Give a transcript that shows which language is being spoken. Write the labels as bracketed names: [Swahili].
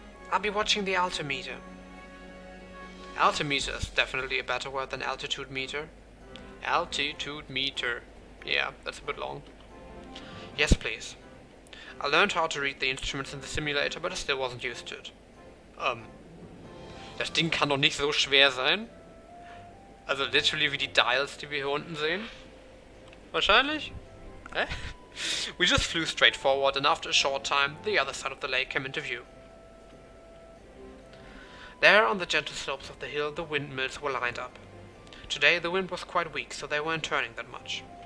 [English] I'll be watching the altimeter. Altimeter is definitely a better word than altitude meter. Altitude meter. Yeah, that's a bit long. Yes, please. I learned how to read the instruments in the simulator, but I still wasn't used to it. [German] Das Ding kann doch nicht so schwer sein. Also literally wie die Dials, die wir hier unten sehen. Wahrscheinlich? Hä? [English] We just flew straight forward, and after a short time, the other side of the lake came into view. There, on the gentle slopes of the hill, the windmills were lined up. Today the wind was quite weak, so they weren't turning that much.